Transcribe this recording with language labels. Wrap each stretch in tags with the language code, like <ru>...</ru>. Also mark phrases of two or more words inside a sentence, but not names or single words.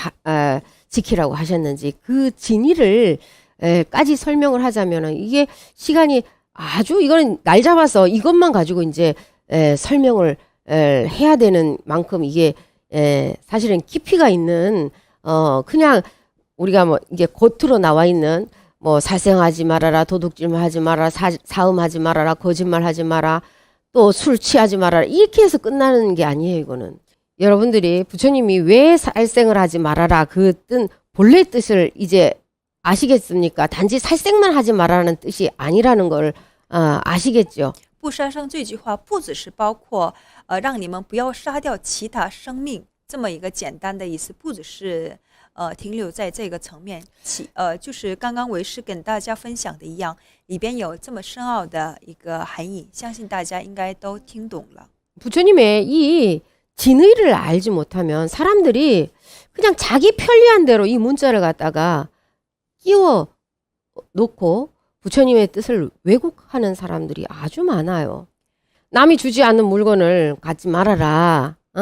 <ko>지키라고 하셨는지 그 진의를 까지 설명을 하자면은 이게 시간이 아주 이거는 날 잡아서 이것만 가지고 이제 설명을 해야 되는 만큼 이게 사실은 깊이가 있는 그냥 우리가 뭐 이게 겉으로 나와 있는 뭐 살생하지 말아라, 도둑질하지 말아라, 사음하지 말아라, 거짓말하지 마라, 또 술 취하지 말아라 이렇게 해서 끝나는 게 아니에요. 이거는 여러분들이 부처님이 왜 살생을 하지 말아라 그 본래 뜻을 이제 아시겠습니까? 단지 살생만 하지 말라는 뜻이 아니라는 걸 아시겠죠?</ko> <zh>不杀生这句话不只是包括让你们不要杀掉其他生命这么一个简单的意思，不只是停留在这个层面，就是刚刚为师跟大家分享的一样，里边有这么深奥的一个含义，相信大家应该都听懂了。</zh> <ko>부처님의 이 진의를 알지 못하면 사람들이 그냥 자기 편리한 대로 이 문자를 갖다가 끼워 놓고 부처님의 뜻을 왜곡하는 사람들이 아주 많아요. 남이 주지 않는 물건을 갖지 말아라.</ko>